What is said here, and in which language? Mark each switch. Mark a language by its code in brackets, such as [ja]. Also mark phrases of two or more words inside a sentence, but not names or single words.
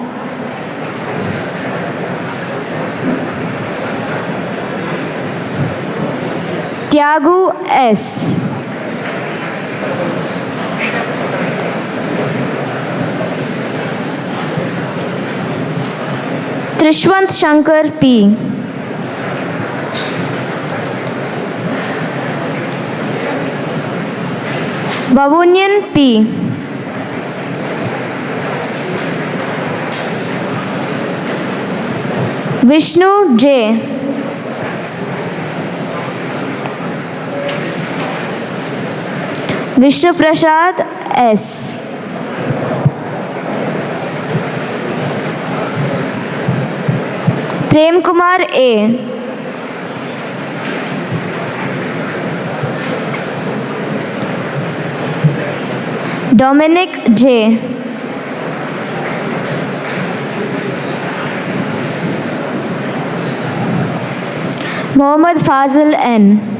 [en] Tyagu S. Trishwant Shankar P. Vavunyan P. Vishnu J. Vishnu Prasad S. Prem Kumar A. Dominic J. Mohammad Fazil N.